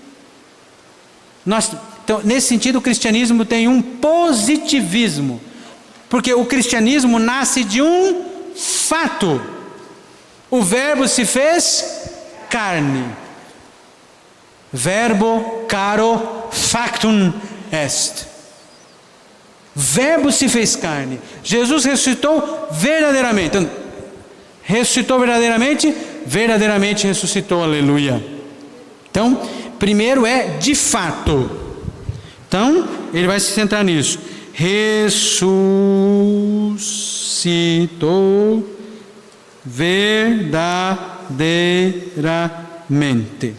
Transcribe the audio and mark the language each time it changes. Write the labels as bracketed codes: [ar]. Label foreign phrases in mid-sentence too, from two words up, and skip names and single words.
[pt] Então, nesse sentido, o cristianismo tem um positivismo, porque o cristianismo nasce de um fato. O verbo se fez carne. [la] Verbo caro factum est. [pt] Verbo se fez carne. Jesus ressuscitou verdadeiramente. Então, ressuscitou verdadeiramente, verdadeiramente ressuscitou, aleluia. Então, primeiro é de fato. Então, ele vai se centrar nisso. Ressuscitou verdadeiramente.